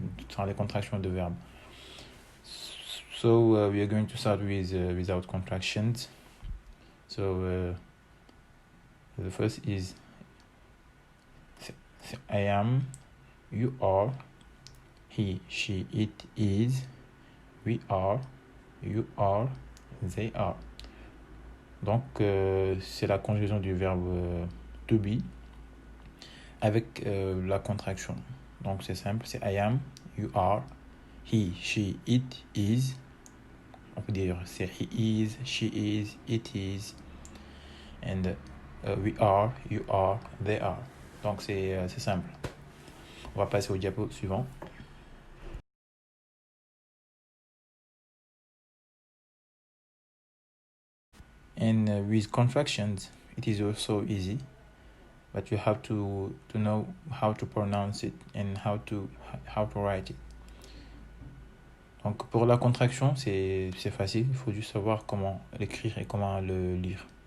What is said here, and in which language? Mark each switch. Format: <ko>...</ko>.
<fr>Sans les contractions de verbe.</fr> <en>So, we are going to start with without contractions. So, the first is I am, you are, he, she, it is, we are, you are, they are.</en> <fr>Donc, c'est la conjugaison du verbe to be avec la contraction. Donc, c'est simple, c'est</fr> <en>I am, you are, he, she, it is.</en> <fr>On peut dire c'est</fr> <en>he is, she is, it is, and we are, you are, they are.</en> <fr>Donc, c'est simple. On va passer au diapo suivant.</fr> <en>And with contractions, it is also easy, but you have to know how to pronounce it and how to write it.</en> <fr>Donc pour la contraction, c'est facile, il faut juste savoir comment l'écrire et comment le lire.</fr>